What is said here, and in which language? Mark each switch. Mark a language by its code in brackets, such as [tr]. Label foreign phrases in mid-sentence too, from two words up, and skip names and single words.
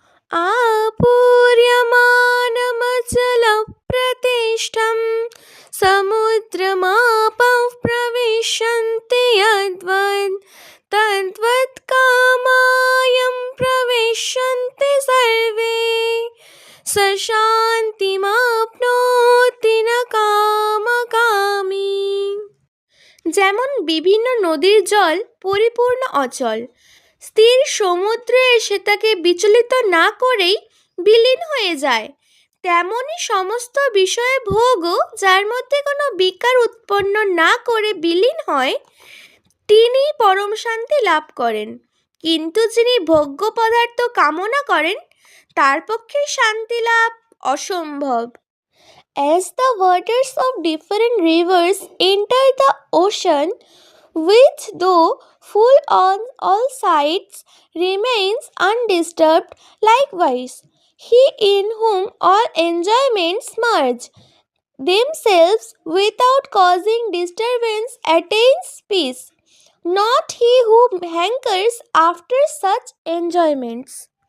[sa] आपूर्यमानमचलप्रतिष्ठं समुद्रमापः प्रविशन्ति यद्वत् तद्वत् कामायं प्रविशन्ति सर्वे स শান্তিমাপ্নোতি না কামকামী। [bn] যেমন বিভিন্ন নদীর জল পরিপূর্ণ অচল, স্থির সমুদ্রে এসে তাকে বিচলিত না করেই বিলীন হয়ে যায়, তেমনি সমস্ত বিষয়ে ভোগও যার মধ্যে কোনো বিকার উৎপন্ন না করে বিলীন হয়, তিনি পরম শান্তি লাভ করেন। কিন্তু যিনি ভোগ্য পদার্থ কামনা করেন তার পক্ষে শান্তি লাভ অসম্ভব। [en] As the waters of different rivers enter the ocean, which though full on all sides remains undisturbed, likewise he in whom all enjoyments merge themselves without causing disturbance attains peace, not he who hankers after such enjoyments.